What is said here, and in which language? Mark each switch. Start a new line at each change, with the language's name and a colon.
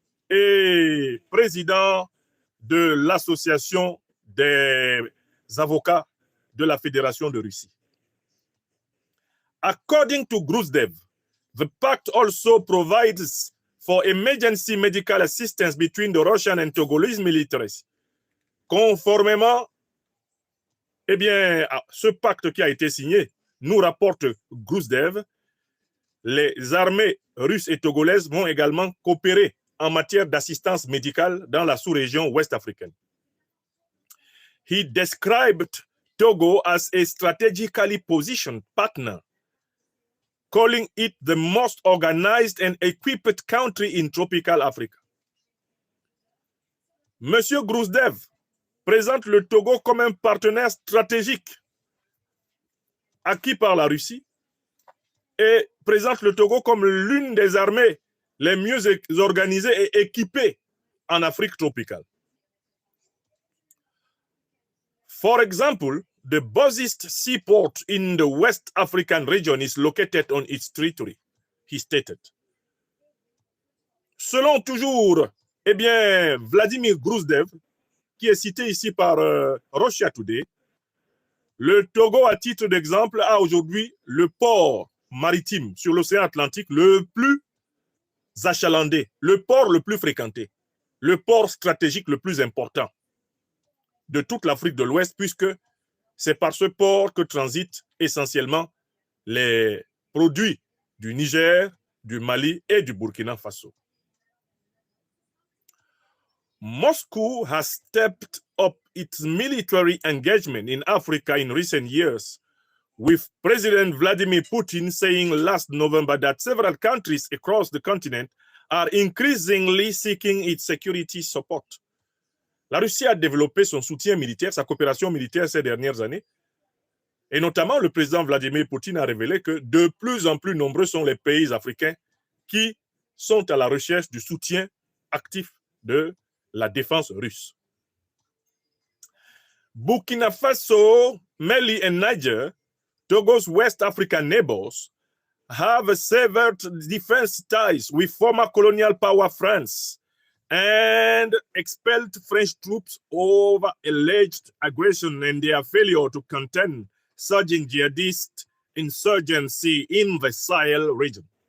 French: et président de l'association des avocats de la Fédération de Russie.
English: According to Gruzdev, the pact also provides for emergency medical assistance between the Russian and Togolese militaries.
French: Conformément à ce pacte qui a été signé, nous rapporte Gruzdev, les armées russes et togolaises vont également coopérer en matière d'assistance médicale dans la sous-région ouest africaine.
English: He described Togo as a strategically positioned partner, calling it the most organized and equipped country in tropical Africa.
French: Monsieur Gruzdev présente le Togo comme un partenaire stratégique acquis par la Russie et présente le Togo comme l'une des armées les mieux organisées et équipées en Afrique tropicale.
English: For example, the busiest seaport in the West African region is located on its territory, he stated.
French: Selon toujours, Vladimir Gruzdev, qui est cité ici par Russia Today, le Togo, à titre d'exemple, a aujourd'hui le port maritime sur l'océan Atlantique le plus achalandé, le port le plus fréquenté, le port stratégique le plus important de toute l'Afrique de l'Ouest, puisque c'est par ce port que transitent essentiellement les produits du Niger, du Mali et du Burkina Faso.
English: Moscow has stepped up its military engagement in Africa in recent years, with President Vladimir Putin saying last November that several countries across the continent are increasingly seeking its security support.
French: La Russie a développé son soutien militaire, sa coopération militaire ces dernières années, et notamment le président Vladimir Poutine a révélé que de plus en plus nombreux sont les pays africains qui sont à la recherche du soutien actif de la défense russe.
English: Burkina Faso, Mali and Niger, Togo's West African neighbors, have severed defense ties with former colonial power France and expelled French troops over alleged aggression and their failure to contain surging jihadist insurgency in the Sahel region.